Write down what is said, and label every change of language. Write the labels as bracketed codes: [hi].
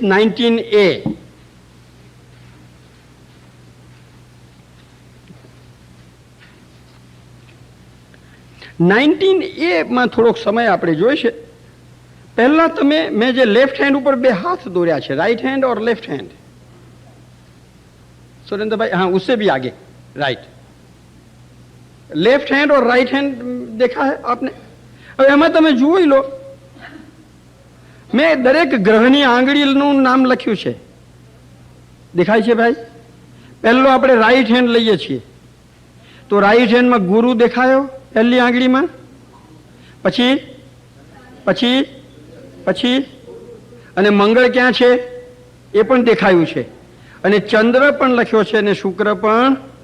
[gu] 19A થોડોક સમય આપણે જોઈશે. પહેલા મેં જે લેફ્ટ હેન્ડ ઉપર 2 हाथ દોર્યા છે, [hi] राइट हैंड और लेफ्ट हैंड. सुरेंद्र भाई, हाँ, उससे भी आगे, राइट. लेफ्ट हैंड और राइट हैंड देखा है आपने? [gu] अब એમાં તમે જોઈ લો, મેં દરેક ગ્રહની આંગળીનું નામ લખ્યું છે. દેખાય છે ભાઈ? પહેલો આપણે રાઈટ હેન્ડ લઈએ છીએ તો રાઈટ હેન્ડમાં ગુરુ દેખાયો પહેલી આંગળીમાં. પછી પછી પછી અને મંગળ ક્યાં છે એ પણ દેખાયું છે, અને ચંદ્ર પણ લખ્યો છે, અને શુક્ર પણ.